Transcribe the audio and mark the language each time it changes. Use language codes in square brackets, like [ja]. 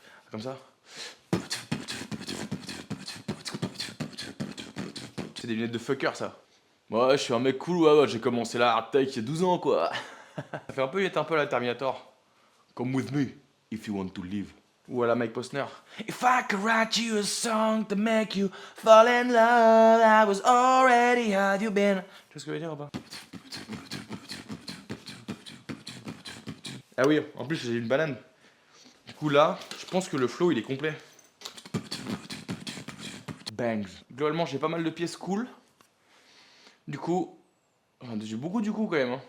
[fr] Comme ça. C'est des lunettes de fucker ça. Ouais, je suis un mec cool, ouais, j'ai commencé la hard tech il y a 12 ans quoi. Ça fait un peu, il est un peu à la Terminator. [en] Come with me, if you want to live. [fr] Ou à la Mike Posner. [en] If I could write you a song to make you fall in love, I was already had you been. [fr] Tu vois ce que je veux dire ou pas? Ah oui, en plus j'ai une banane. Du coup là, je pense que le flow il est complet. Bangs. Globalement j'ai pas mal de pièces cool. Du coup, j'ai beaucoup du coup quand même. Hein.